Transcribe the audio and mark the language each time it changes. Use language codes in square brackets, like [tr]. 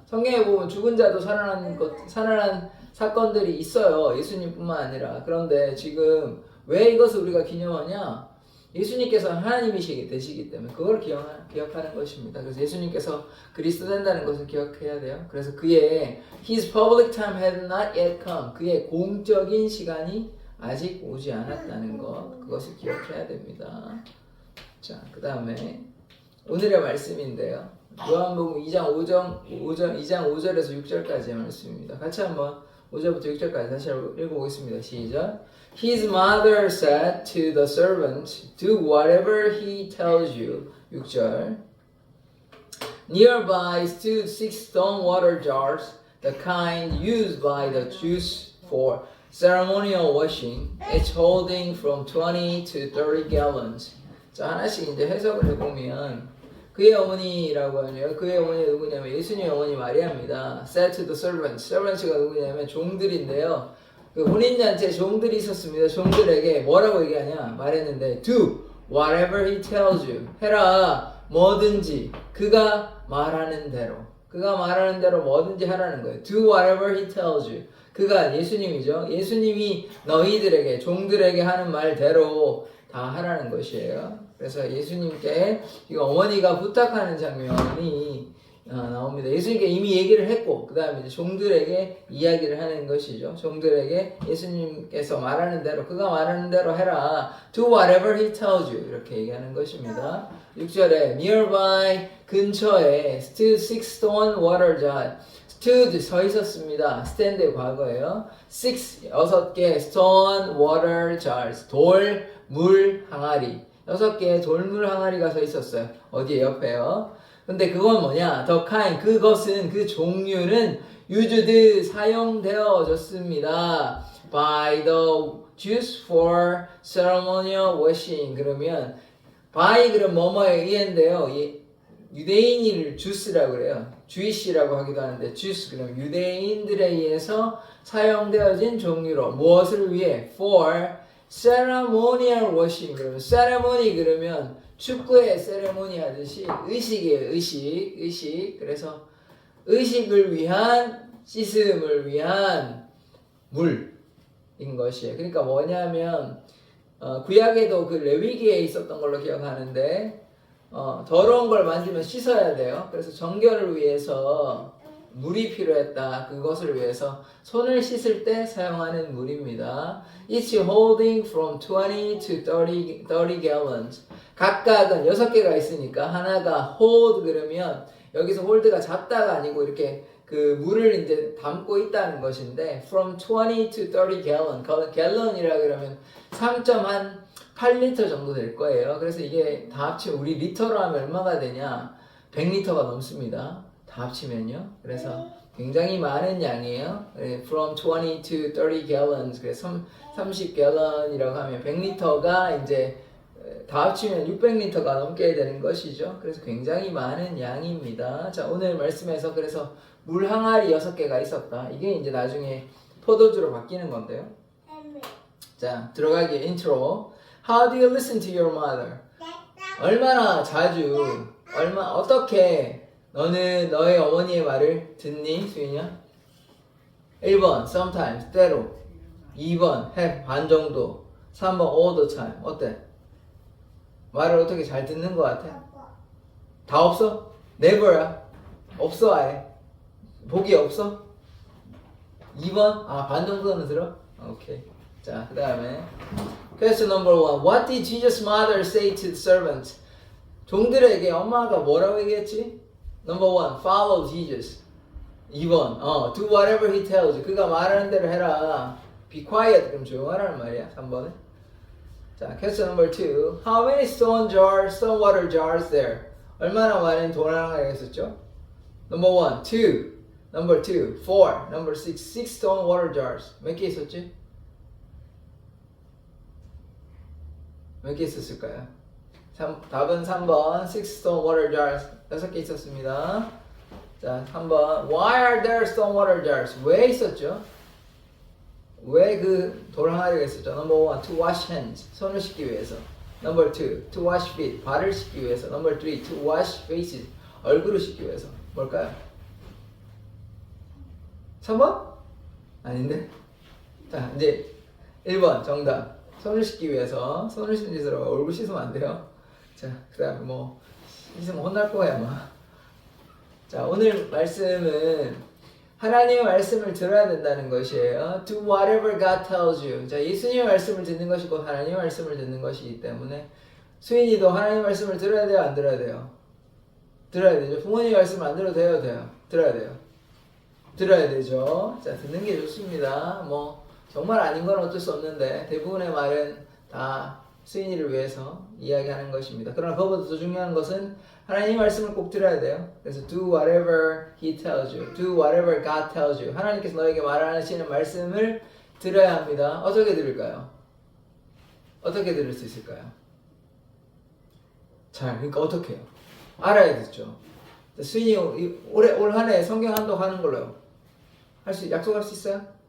[ko] 성경에 보면 죽은 자도 살아난 사건들이 있어요. 예수님뿐만 아니라. 그런데 지금 왜 이것을 우리가 기념하냐? 예수님께서 하나님이시기 되시기 때문에 그걸 기억하는 것입니다. 그래서 예수님께서 그리스도 된다는 것을 기억해야 돼요. 그래서 그의 [en] His public time had not yet come. [ko] 그의 공적인 시간이 아직 오지 않았다는 것, 그것을 기억해야 됩니다. 자, 그 다음에 오늘의 말씀인데요. 요한복음 2장 5절에서 6절까지의 말씀입니다. 같이 한번 5절부터 6절까지 다시 읽어보겠습니다. 시작. [en] His mother said to the servant, do whatever he tells you. [ko] 6절. [en] Nearby stood 6 stone water jars, the kind used by the Jews for ceremonial washing, each holding from 20 to 30 gallons. [ko] 자, 하나씩 이제 해석을 해보면 그의 어머니라고 하죠. 그의 어머니가 누구냐면 예수님의 어머니 마리아입니다. [en] Said to the servants. [ko] servants가 누구냐면 종들인데요. 그 혼인잔치에 종들이 있었습니다. 종들에게 뭐라고 얘기하냐 말했는데 [en] do whatever he tells you. [ko] 해라 뭐든지 그가 말하는 대로 뭐든지 하라는 거예요. [en] do whatever he tells you. [ko] 그가 예수님이죠. 예수님이 너희들에게 종들에게 하는 말대로 다 하라는 것이에요. 그래서 예수님께 이거 어머니가 부탁하는 장면이 나옵니다. 예수님께 이미 얘기를 했고 그 다음에 이제 종들에게 이야기를 하는 것이죠. 종들에게 예수님께서 말하는 대로 그가 말하는 대로 해라. [en] Do whatever he tells you. [ko] 이렇게 얘기하는 것입니다. [en] 6절에 nearby 근처에 stood 6 stone water jar. [ko] stood 서 있었습니다. stand의 과거예요. [en] 6개 stone water jars. [ko] 돌물 항아리. 6개의 돌물 항아리가 서 있었어요. 어디에 옆에요. 근데 그건 뭐냐? [en] The kind, [ko] 그것은 그 종류는 used 사용되어졌습니다. [en] By the Jews for ceremonial washing. [ko] 그러면 by 그럼 뭐뭐에 의한데요. 유대인을 주스라고 그래요. 주이시라고 하기도 하는데 주스 그럼 유대인들에 의해서 사용되어진 종류로 무엇을 위해? [en] For ceremonial washing. [ko] 그러면 ceremony 그러면 축구의 세레모니 하듯이 의식이에요. 의식. 그래서 의식을 위한 씻음을 위한 물인 것이에요. 그러니까 뭐냐면 구약에도 그 레위기에 있었던 걸로 기억하는데 더러운 걸 만지면 씻어야 돼요. 그래서 정결을 위해서 물이 필요했다. 그것을 위해서 손을 씻을 때 사용하는 물입니다. [en] Each holding from 20 to 30 gallons. [ko] 각각은 6개가 있으니까 하나가 hold 그러면 여기서 hold가 잡다가 아니고 이렇게 그 물을 이제 담고 있다는 것인데 [en] from 20 to 30 gallon. [ko] 갤런이라 그러면 3.8리터 정도 될 거예요. 그래서 이게 다 합치면 우리 리터로 하면 얼마가 되냐? 100리터가 넘습니다. 다 합치면요. 그래서 굉장히 많은 양이에요. From 20 to 30 gallons. 그래서 30gallon이라고 하면 100리터가 이제 다 합치면 600리터가 넘게 되는 것이죠. 그래서 굉장히 많은 양입니다. 자, 오늘 말씀에서 그래서 물 항아리 6개가 있었다. 이게 이제 나중에 포도주로 바뀌는 건데요. 자, 들어가기 인트로. [en] How do you listen to your mother? [ko] 얼마나 자주, 어떻게 너는 너의 어머니의 말을 듣니, 수인이야? 1번, sometimes, 때로. 2번, have, 반 정도. 3번, [en] all the time. [ko] 어때? 말을 어떻게 잘 듣는 것 같아? 다 없어? never야. 없어, 아예. 복이 없어? 2번? 반 정도는 들어? 오케이. 자, 그 다음에 [en] Question number 1. What did Jesus' mother say to the servants? [ko] 종들에게 엄마가 뭐라고 얘기했지? [en] Number 1. Follow Jesus. 2번. Do whatever he tells you. [ko] 그가 말하는 대로 해라. [en] Be quiet. [ko] 그럼 조용하라는 말이야. 3번에. 자, question number 2. [en] How many stone water jars there? [ko] 얼마나 많은 도랑을 했었죠? [en] Number 1. 2. Number 2. 4. Number 6. 6 stone water jars. 몇 개 있었지? [ko] 몇 개 있었을까요? 답은 3번 [en] 6 stone water jars [ko] 6개 있었습니다. [en] 자, 3번 Why are there stone water jars? [ko] 왜 있었죠? 왜 그 돌 항아리가 있었죠? [en] Number 1 to wash hands [ko] 손을 씻기 위해서. [en] Number 2 to wash feet [ko] 발을 씻기 위해서. [en] Number 3 to wash faces [ko] 얼굴을 씻기 위해서. 뭘까요? 3번? 아닌데? 자, 이제 1번 정답. 손을 씻기 위해서. 손을 씻는 짓으로 얼굴 씻으면 안 돼요. 자, 그 다음에 뭐 씻으면 혼날 거야 아마. 자, 오늘 말씀은 하나님의 말씀을 들어야 된다는 것이에요. [en] Do whatever God tells you. [ko] 자, 예수님의 말씀을 듣는 것이고 하나님의 말씀을 듣는 것이기 때문에 수인이도 하나님의 말씀을 들어야 돼요? 안 들어야 돼요? 들어야 되죠. 부모님 말씀 안 들어도 돼요? 돼요? 들어야 돼요. 들어야 되죠. 자, 듣는 게 좋습니다. 뭐 정말 아닌 건 어쩔 수 없는데 대부분의 말은 다 수인이를 위해서 이야기하는 것입니다. 그러나 그것보다 더 중요한 것은 하나님의 말씀을 꼭 들어야 돼요. [en] 그래서 do whatever he tells you. Do whatever God tells you. [ko] 하나님께서 너에게 말하시는 말씀을 들어야 합니다. 어떻게 들을까요? 어떻게 들을 수 있을까요? 잘, 그러니까 어떻게 해요? 알아야 되죠. 수인이 올 한 해 성경 한독 하는 걸로요. 약속할 수 있어요?